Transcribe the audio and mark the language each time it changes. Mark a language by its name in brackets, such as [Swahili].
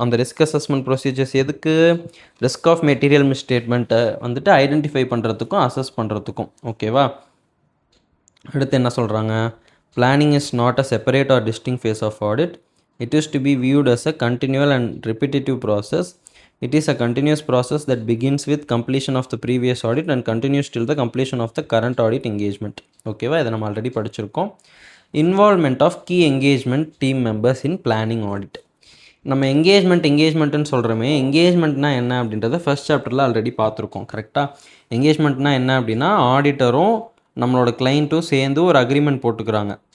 [Tamil] அந்த risk assessment procedures எதுக்கு, risk of material மிஸ்ஸ்டேட்மெண்ட்டை வந்துட்டு ஐடென்டிஃபை பண்ணுறதுக்கும் அசஸ் பண்ணுறதுக்கும். ஓகேவா. அடுத்து என்ன சொல்கிறாங்க, [English] Planning is not a separate or distinct phase of audit. It is to be viewed as a continual and repetitive process. It is a continuous process that begins with completion of the previous audit and continues till the completion of the current audit engagement. [Tamil] ஓகேவா, இதை நம்ம already படிச்சிருக்கோம். [English] Involvement of key engagement team members in planning audit. [Tamil] நம்ம என்கேஜ்மெண்ட்டுன்னு சொல்கிறோமே, என்கேஜ்மெண்ட்னா என்ன அப்படின்றத first சாப்டரில் already பார்த்துருக்கோம். கரெக்டாக, என்கேஜ்மெண்ட்னா என்ன அப்படின்னா ஆடிட்டரும் நம்மளோட கிளைண்ட்டும் சேர்ந்து ஒரு அக்ரிமெண்ட் போட்டுக்கிறாங்க.